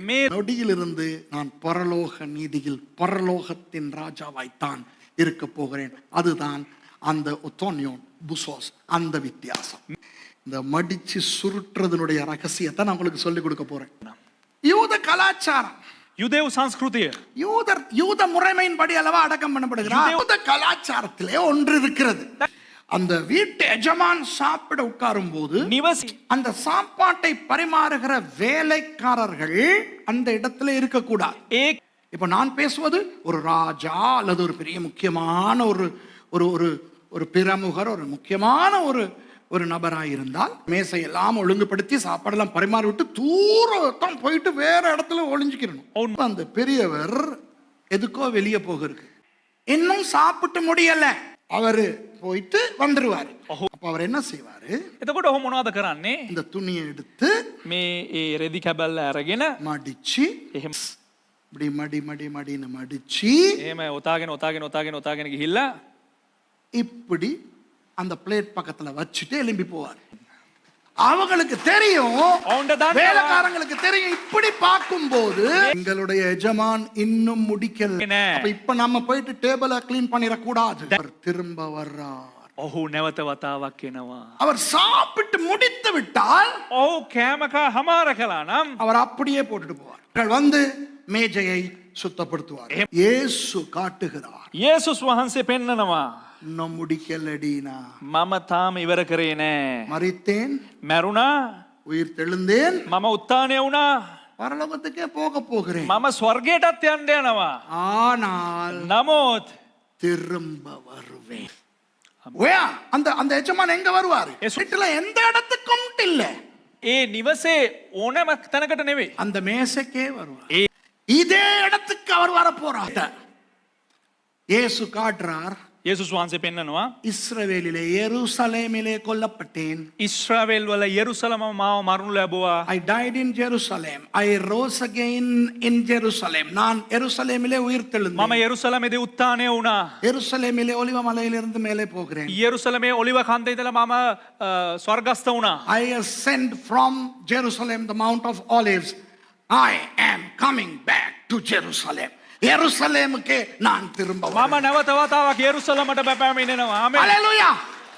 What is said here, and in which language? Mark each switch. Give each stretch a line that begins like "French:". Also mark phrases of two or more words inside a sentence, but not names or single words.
Tamil: நொடியிலிருந்து நான் பரலோக நீதியில் பரலோகத்தின் ராஜாவாய்த்தான் இருக்க போகிறேன். அதுதான் அந்த ஒத்தோனியோன் புசோஸ், அந்த வித்தியாசம். இந்த மடிச்சு சுருட்டுறதனுடைய ரகசியத்தை நான் உங்களுக்கு சொல்லிக் கொடுக்க போறேன். யூத கலாச்சாரம்,
Sinhala: යුදෙව් සංස්කෘතිය.
Tamil: யூத முறைமையின்படி அல்லவா அடக்கம் பண்ணப்படுகிறார். யூத கலாச்சாரத்திலே ஒன்று இருக்கிறது. அந்த வீட்டு எஜமான் சாப்பிட உட்காரும் போது
Sinhala: නිවසි
Tamil: அந்த சாப்பாட்டை பரிமாறுகிற வேலைக்காரர்கள் அந்த இடத்துல இருக்கக்கூடாது.
Sinhala: ඒ
Tamil: இப்ப நான் பேசுவது ஒரு ராஜா அல்லது ஒரு பெரிய முக்கியமான ஒரு பிரமுகர், ஒரு முக்கியமான ஒரு நபராயிருந்தால் மேசையெல்லாம் ஒழுங்குபடுத்தி சாப்பாடெல்லாம் பரிமாறி விட்டு தூரம் போயிட்டு வேற இடத்துல ஒளிஞ்சுக்கிறணும். அந்த பெரியவர் எதுக்கோ வெளியே போகிறது, இன்னும் சாப்பிட்டு முடியல, அவரு போயிட்டு வந்துருவாரு. அப்ப அவர் என்ன செய்வாரு?
Sinhala: එතකොට ඔහු මොනවද කරන්නේ?
Tamil: இந்த துணியை எடுத்து
Sinhala: මේ ඒ රෙදි කැබල්ල අරගෙන එහෙම
Tamil: மடிச்சு, இப்படி மடின்னு மடிச்சு
Sinhala: එහෙම ඔතාගෙන ගිහිල්ලා
Tamil: இப்படி அந்த பிளேட் பக்கத்துல வச்சுட்டு எழும்பி போவார். அவங்களுக்கு தெரியும், வேலைக்காரங்களுக்கு தெரியும், இப்படி பார்க்கும்போது எங்களுடைய எஜமான் இன்னும் முடிக்கல, அப்ப இப்ப நம்ம போயிட்டு
English: table clean
Tamil: பண்ணிடக்கூடாது. அவர் திரும்ப வர்றார்.
Sinhala: ඔහු නැවත වතාවක් එනවා.
Tamil: அவர் சாப்பிட்டு முடித்து விட்டால்
Sinhala: ඔහු කෑමකා හමාර කළා නම්
Tamil: அவர் அப்படியே போட்டுட்டு போவார். வந்து மேஜையை சுத்தப்படுத்துவார். இயேசு காட்டுகிறார்,
Sinhala: යේසුස් වහන්සේ පෙන්නනවා
Tamil: இன்னும் முடிக்கலடினா,
Sinhala: මම තාම ඉවර කරේ නෑ.
Tamil: மரித்தேன்,
Sinhala: මැරුණා,
Tamil: உயிர் தெழுந்தேன்,
Sinhala: මම උත්ථානය වුණා,
Tamil: பரலோகத்துக்கே போக போகிறேன்.
Sinhala: මම ස්වර්ගයටත් යන්න යනවා.
Tamil: ஆனால்
Sinhala: නමුත්
Tamil: திரும்ப வருவேன். அந்த எஜமான் எங்க வருவாரு? வீட்டுல எந்த இடத்துக்கும் இல்ல,
Sinhala: ඒ නිවසේ ඕනෑම තැනකට නෙවෙයි,
Tamil: அந்த மேசைக்கே வருவார். இதே இடத்துக்கு அவர் வர போறார். இயேசு காட்டுறார்,
Sinhala: යේසුස් වහන්සේ පෙන්නනවා
Tamil: இஸ்ரவேலிலே எருசலேமிலே கொல்லப்பட்டேன்.
Sinhala: ඉස්රාවේල් වල යෙරුසලම මාව මරණු ලැබුවා.
English: I died in Jerusalem. I rose again in Jerusalem.
Tamil: நான் எருசலேமிலே உயிர்
Sinhala: මම
Tamil: தெழுந்தேன்.
Sinhala: යෙරුසලමේදී උත්ථානය වුණා.
Tamil: எருசலேமிலே ஒலிவ மலையிலிருந்து மேலே போகிறேன்.
Sinhala: යෙරුසලමේ ඔලිව කන්දේ ඉඳලා මම ස්වර්ගස්ත වුණා.
English: I ascend from Jerusalem, the Mount of Olives. I am coming back to Jerusalem.
Tamil: எருசலேமுக்கே நான் திரும்ப
Sinhala: මම නැවත වතාවක් යෙරුසලමට පැමිණෙනවා. ආමේන්. Hallelujah.